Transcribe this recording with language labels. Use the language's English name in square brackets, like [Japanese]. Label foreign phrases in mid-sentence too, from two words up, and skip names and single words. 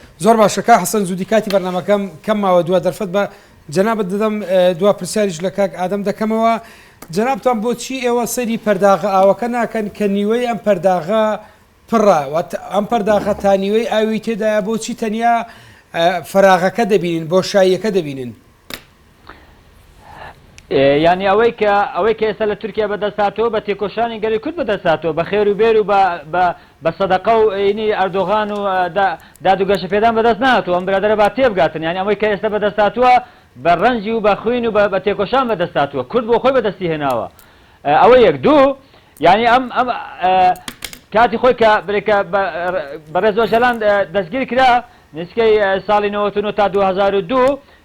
[Central Kurdish] zor başka Hasan Zûdî katî bernamekam kem mawe duwa derfet be cenab didem duwa pirsarî ji li kak Adem dekemewa جنابتان بۆچی ئێوە سەری پەرداغە ئاوەکە ناکەن کە نیوەی ئەم پەرداغە پڕە ئەم پەرداغە تا نیوەی ئاوی تێدایە بۆچی تەنیا فەراغەکە دەبینین بۆ شایەکە دەبینن ینی ئەوەی کە ئێستا لە تورکیا بەدەستاتەوە بە تێکۆشانی گەلی کورد بەدەستاتەوە بە خێر و بێر و بە سەدەقە و عینی ئەردۆغان و دادوگەشە پێدان بەدەست نهاتوە ئەم برادەرە با تێبگاتن یانی ئەوەی کە ئێستا بەدەستاتوە بە ڕەنجی و بە خوین و بە تێکۆشان بەدەستاتوە کورد بۆ خۆی بەدەستی هێناوە ئەوە یەک دوو ینی ئەم کاتی خۆی کە برێکە بەڕێز ئۆژەلان دەستگیر کرا نسکەی ساڵی 99 تا 2002